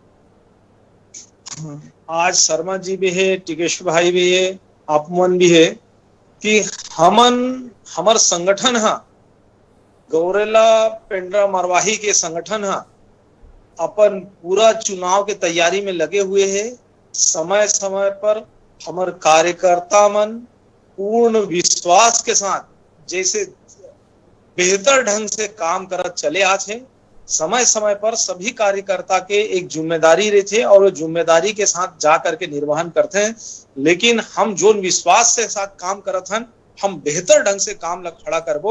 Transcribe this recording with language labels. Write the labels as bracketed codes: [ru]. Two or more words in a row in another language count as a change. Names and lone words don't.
[hne] आज शर्मा जी भी है, टिकेश भाई भी है, आपमन भी है कि हमर संगठन हा गौरेला पेंड्रा मरवाही के संगठन हा अपन पूरा चुनाव के तैयारी में लगे हुए हैं। समय समय पर हमर कार्यकर्ता मन पूर्ण विश्वास के साथ जैसे बेहतर ढंग से काम करत चले आज है। समय समय पर सभी कार्यकर्ता के एक जिम्मेदारी रहते और वो जिम्मेदारी के साथ जा करके निर्वहन करते हैं। लेकिन हम जो विश्वास से साथ काम करत हन, हम बेहतर ढंग से काम खड़ा करबो।